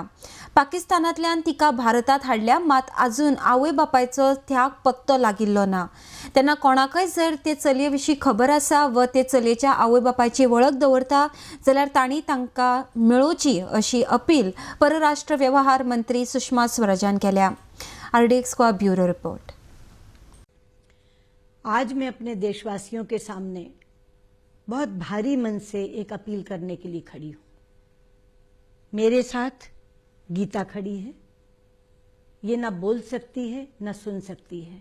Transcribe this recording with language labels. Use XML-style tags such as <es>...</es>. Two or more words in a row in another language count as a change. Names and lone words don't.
<kok>पाकिस्तानांतल्यान तिका भारतात हाडल्या, मात आजून आवय बापायचो त्याग पत्तो लागिल्लो ना। तेन्ना कोणाकय जर ते चलये विशीं खबर आसा व ते चलयेच्या आवय बापायची वळख दवरता जाल्यार तांणी तांकां मेळोवची अशी अपील परराष्ट्र वेवहार मंत्री सुषमा स्वराजान केल्या।</kok> <hi>RDX का</hi> <en>bureau report.</en> <hi>आज मैं अपने देशवासियों के सामने बहुत भारी मन से एक अपील करने के लिए खड़ी हूं। मेरे साथ गीता खड़ी है। ये ना बोल सकती है ना सुन सकती है।</hi>